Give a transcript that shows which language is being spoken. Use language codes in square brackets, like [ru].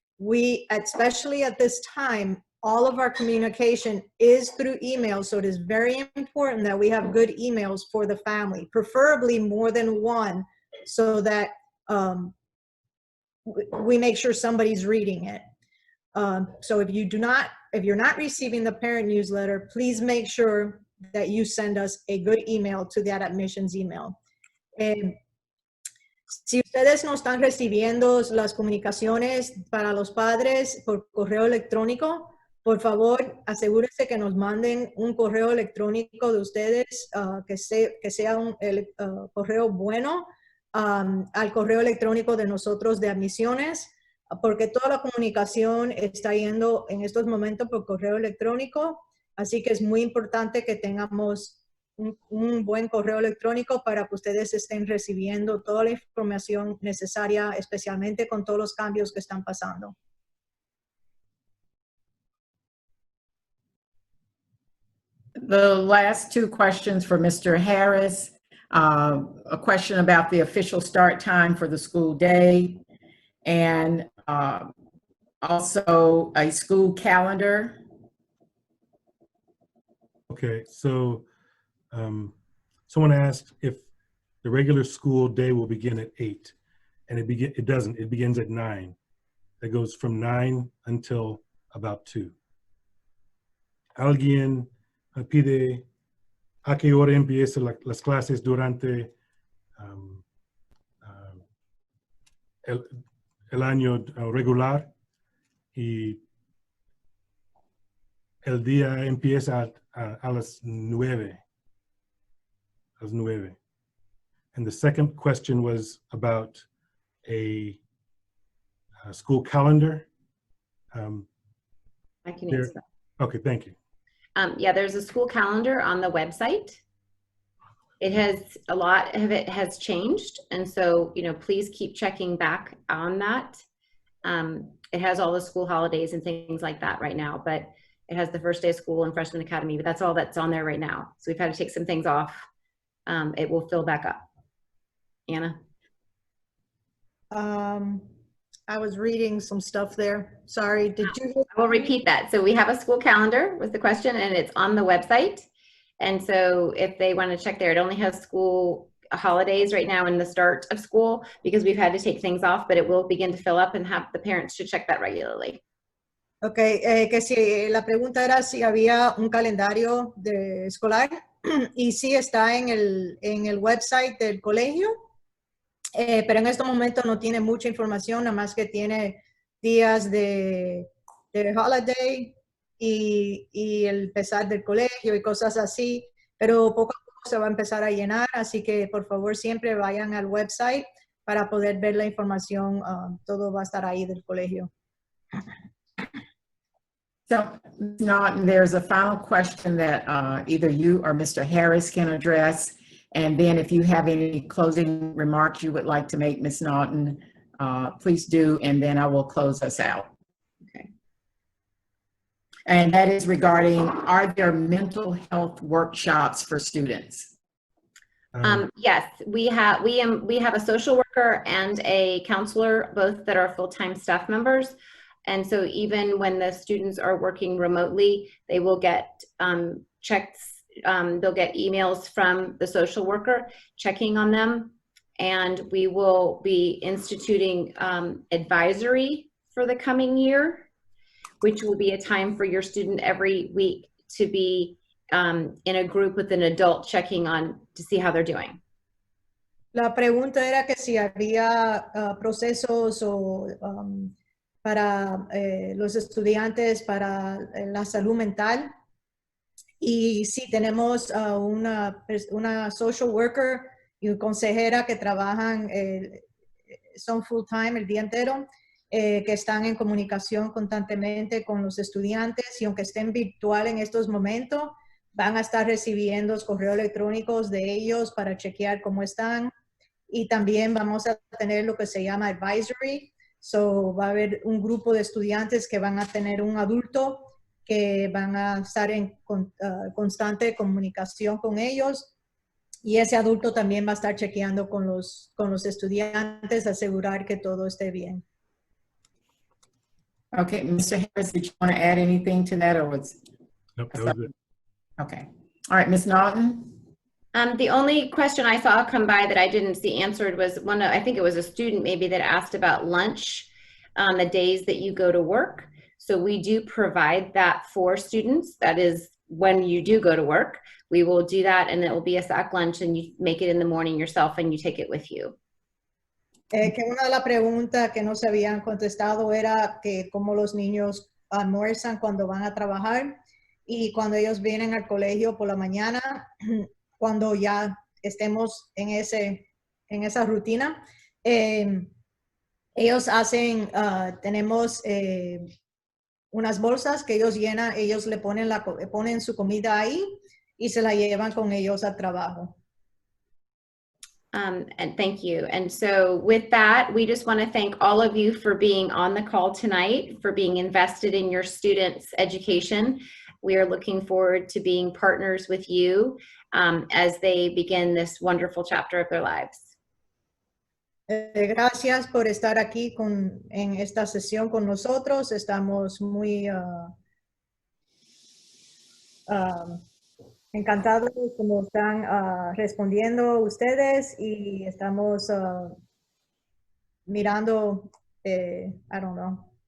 [en] We, especially at this time, all of our communication is through email, so it is very important that we have good emails for the family, preferably more than one, so that we make sure somebody's reading it. So if you're not receiving the parent newsletter, please make sure that you send us a good email to that admissions email. [es] Si ustedes no están recibiendo las comunicaciones para los padres por correo electrónico, por favor, asegúrense que nos manden un correo electrónico de ustedes, que sea un correo bueno, al correo electrónico de nosotros de admisiones, porque toda la comunicación está yendo en estos momentos por correo electrónico, así que es muy importante que tengamos un buen correo electrónico para que ustedes estén recibiendo toda la información necesaria, especialmente con todos los cambios que están pasando. [en] The last two questions for Mr. Harris. A question about the official start time for the school day, and also a school calendar. Okay, so someone asked if the regular school day will begin at 8, and it doesn't. It begins at 9. It goes from 9 until about 2. [es] Alguien pide a qué hora empiezan las clases durante el año regular, y el día empieza a las 9. [en] And the second question was about a school calendar. I can answer that. Okay, thank you. Yeah, there's a school calendar on the website. It has, a lot of it has changed. And so, please keep checking back on that. It has all the school holidays and things like that right now, but it has the first day of school and freshman academy, but that's all that's on there right now. So we've had to take some things off. It will fill back up. Anna? I was reading some stuff there. Sorry, did you? I will repeat that. So we have a school calendar was the question, and it's on the website. And so if they want to check there, it only has school holidays right now in the start of school because we've had to take things off, but it will begin to fill up, and have the parents should check that regularly. [es] Okay, que si la pregunta era si había un calendario escolar. y sí está en el website del colegio, pero en este momento no tiene mucha información, nada más que tiene días de holiday y el empezar del colegio y cosas así, pero poco a poco se va a empezar a llenar, así que por favor siempre vayan al website para poder ver la información, todo va a estar ahí del colegio. [en] So, Ms. Naughton, there's a final question that either you or Mr. Harris can address. And then if you have any closing remarks you would like to make, Ms. Naughton, please do, and then I will close us out. Okay. And that is regarding, are there mental health workshops for students? Yes, we have a social worker and a counselor, both that are full-time staff members. And so even when the students are working remotely, they will get checks, they'll get emails from the social worker checking on them. And we will be instituting advisory for the coming year, which will be a time for your student every week to be in a group with an adult checking on to see how they're doing. [es] La pregunta era que si había procesos o para los estudiantes para la salud mental. Y sí, tenemos una social worker y una consejera que trabajan, son full time el día entero, que están en comunicación constantemente con los estudiantes y aunque estén virtual en estos momentos, van a estar recibiendo correos electrónicos de ellos para chequear cómo están. Y también vamos a tener lo que se llama advisory. So, va a haber un grupo de estudiantes que van a tener un adulto que van a estar en constante comunicación con ellos. Y ese adulto también va a estar chequeando con los estudiantes, asegurar que todo esté bien. [en] Okay, Mr. Harris, did you want to add anything to that or was? Nope, that was it. Okay. All right, Ms. Naughton? The only question I saw come by that I didn't see answered was I think it was a student maybe that asked about lunch on the days that you go to work. So we do provide that for students. That is when you do go to work, we will do that and it will be a sack lunch and you make it in the morning yourself and you take it with you. [es] Que una de las preguntas que no se habían contestado era que cómo los niños almuerzan cuando van a trabajar y cuando ellos vienen al colegio por la mañana, cuando ya estemos en esa rutina, ellos hacen, tenemos unas bolsas que ellos llenan, ellos le ponen su comida ahí y se la llevan con ellos al trabajo. [en] And thank you. And so with that, we just want to thank all of you for being on the call tonight, for being invested in your students' education. We are looking forward to being partners with you as they begin this wonderful chapter of their lives. [es] Gracias por estar aquí en esta sesión con nosotros. Estamos muy encantados como están respondiendo ustedes y estamos mirando, [en] I don't know.